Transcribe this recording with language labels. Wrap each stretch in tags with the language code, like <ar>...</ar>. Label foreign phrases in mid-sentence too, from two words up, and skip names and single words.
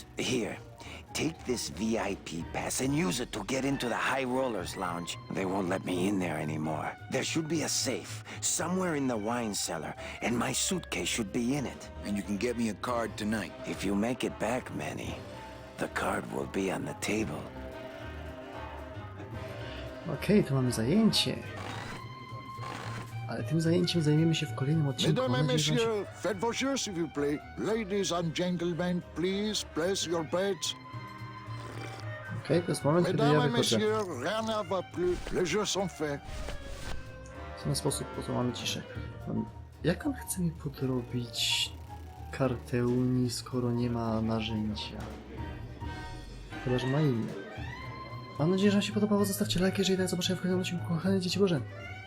<en>Here, take this VIP pass and use it to get into the High Rollers Lounge. They won't let me in there anymore. There should be a safe somewhere in the wine cellar, and my suitcase should be in it. And you can get me a card tonight. If you make it back, Manny, the card will be on the table.</en> <pl>Okej, to mamy zajęcie. Ale tym zajęciem zajmiemy się w kolejnym odcinku.</pl> <fr>Mesdames</fr> <pl>Mam</pl> <fr>et</fr> <pl>nadzieję, że wam się...</pl> <fr>messieurs, faites vos jeux, s'il vous plaît.</fr> <en>Ladies and gentlemen, please place your bets.</en> <pl>Okej, to jest moment, kiedy ja</pl> <fr>Mesdames et</fr> <pl>wychodzę.</pl> <fr>messieurs, rien ne va plus. Les jeux sont faits.</fr> <pl>W ten sposób mamy ciszę. Jak on chce mi podrobić kartę Unii, skoro nie ma narzędzia? Chyba, że ma inne. Mam nadzieję, że wam się podobało. Zostawcie like, jeżeli tak zobaczycie w kolejnym odcinku. Kochane dzieci Boże.</pl>